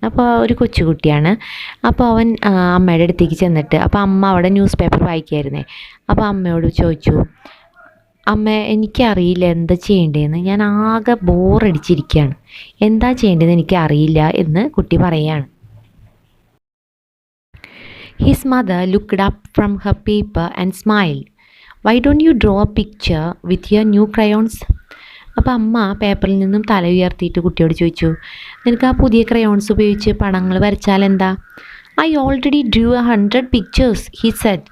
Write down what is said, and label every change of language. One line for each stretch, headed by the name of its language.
Malayalam: അപ്പോൾ ഒരു കൊച്ചുകുട്ടിയാണ്. അപ്പോൾ അവൻ അമ്മയുടെ അടുത്തേക്ക് ചെന്നിട്ട്, അപ്പോൾ അമ്മ അവിടെ ന്യൂസ് പേപ്പർ വായിക്കായിരുന്നേ. അപ്പോൾ അമ്മയോട് ചോദിച്ചു, അമ്മ, എനിക്കറിയില്ല എന്താ ചെയ്യേണ്ടതെന്ന്, ഞാൻ ആകെ ബോറടിച്ചിരിക്കുകയാണ്, എന്താ ചെയ്യേണ്ടതെന്ന് എനിക്കറിയില്ല എന്ന് കുട്ടി പറയുകയാണ്.
English: His mother looked up from her paper and smiled. "Why don't you draw a picture with your new crayons?"
Malayalam: അപ്പോൾ അമ്മ പേപ്പറിൽ നിന്നും തല ഉയർത്തിയിട്ട് കുട്ടിയോട് ചോദിച്ചു, നിനക്ക് ആ പുതിയ ക്രയോൺസ് ഉപയോഗിച്ച് പടങ്ങൾ വരച്ചാൽ എന്താ?
English: "I already drew 100 pictures," he said.